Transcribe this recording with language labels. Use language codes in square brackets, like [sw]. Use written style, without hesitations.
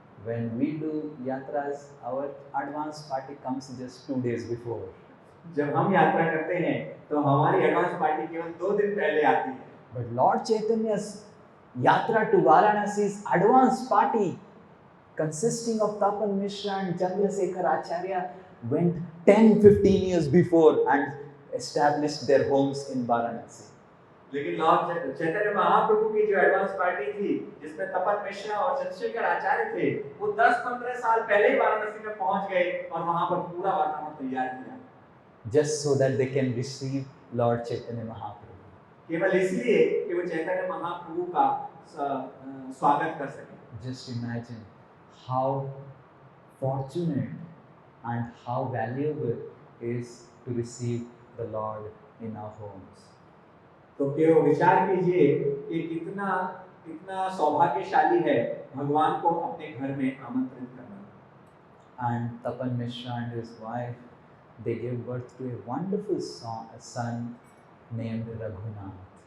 [en] When we do yatras, our advance party comes just 2 days before. [hi] जब हम यात्रा करते हैं तो हमारी एडवांस पार्टी केवल 2 दिन पहले आती है। [en] But Lord Chaitanya's yatra to Varanasi's advance party, consisting of Tapan Mishra and Chandrasekhar Acharya, went 10-15 years before and established their homes in Varanasi. [hi] लेकिन लॉर्ड चैतन्य महाप्रभु की जो एडवांस पार्टी थी जिसमें तपन मिश्रा और चंद्रशेखर आचार्य थे, वो 10-15 साल पहले ही वाराणसी में पहुंच गए और वहां पर पूरा वातावरण तैयार किया, [en] just so that they can receive Lord Chaitanya Mahaprabhu. [hi] केवल इसलिए कि वो चैतन्य महाप्रभु का स्वागत कर सके। [en] Just imagine how fortunate and how valuable is to receive the Lord in our homes. [hi] तो केवल विचार कीजिए कि कितना सौभाग्यशाली है भगवान को अपने घर में आमंत्रित करना। [en] And Tapan Mishra and his wife, they gave birth to a wonderful son named Raghunath.